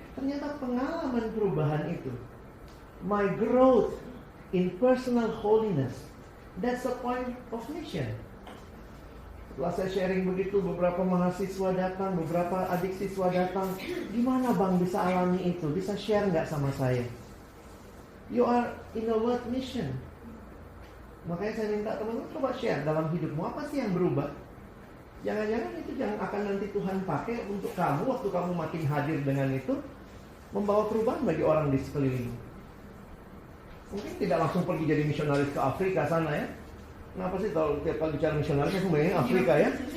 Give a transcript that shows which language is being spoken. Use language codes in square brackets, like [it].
[id] Ternyata pengalaman perubahan itu, [en] my growth in personal holiness, that's the point of mission. [id] Setelah saya sharing begitu, beberapa mahasiswa datang, beberapa adik siswa datang. Gimana Bang bisa alami itu? Bisa share nggak sama saya? [en] You are in a world mission. [id] Makanya saya minta teman-teman coba share dalam hidupmu, apa sih yang berubah? Jangan-jangan itu yang akan nanti Tuhan pakai untuk kamu, waktu kamu makin hadir dengan itu, membawa perubahan bagi orang di sekelilingmu. Mungkin tidak langsung pergi jadi misionaris ke Afrika sana ya. Kenapa sih kalau tiap kali bicara misionaris aku bayangin Afrika ya?